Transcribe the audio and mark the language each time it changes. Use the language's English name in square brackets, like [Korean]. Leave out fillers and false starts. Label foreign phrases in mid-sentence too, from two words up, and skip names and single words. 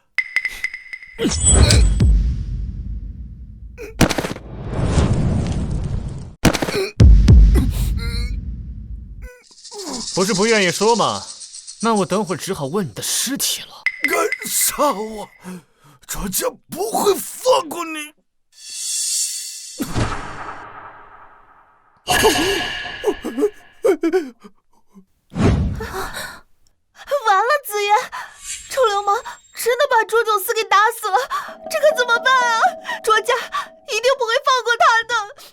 [Chinese] 不是不願意說嗎？那我等會兒只好問你的屍體了。敢殺我，卓家不會放過你！完了，紫嫣，臭流氓真的把卓九思給打死了，這可怎麼辦啊？卓家一定不會放過他的。